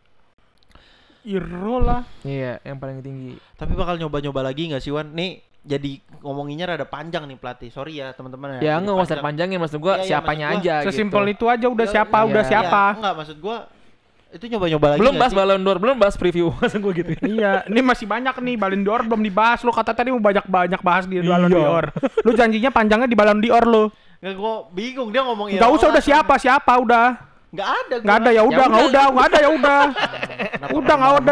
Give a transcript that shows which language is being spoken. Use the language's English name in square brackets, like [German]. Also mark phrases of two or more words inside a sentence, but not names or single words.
[Indonesian] Irola. Iya, yang paling tinggi. Tapi bakal nyoba-nyoba lagi nggak sih Wan? Nih jadi ngomonginnya rada panjang nih pelatih. Sorry ya teman-teman Ya Jadi nggak usah panjang. panjangin, maksud gua Iya, siapanya maksud gua aja Sesimpel gitu. itu aja udah Ya, siapa, iya. udah siapa. Ya, enggak maksud gua itu nyoba-nyoba lagi Belum nggak bahas sih? Ballon d'Or, belum bahas preview maksud gua gitu. Iya, ini masih banyak nih Ballon d'Or belum dibahas. Lu kata tadi mau banyak bahas di Ballon Iya. d'Or. Lu janjinya panjangnya di Ballon d'Or lu. Nggak, gua bingung dia ngomong Enggak usah udah siapa udah. Nggak ada. Enggak ada ya udah, enggak ada ya udah. Udah enggak ada.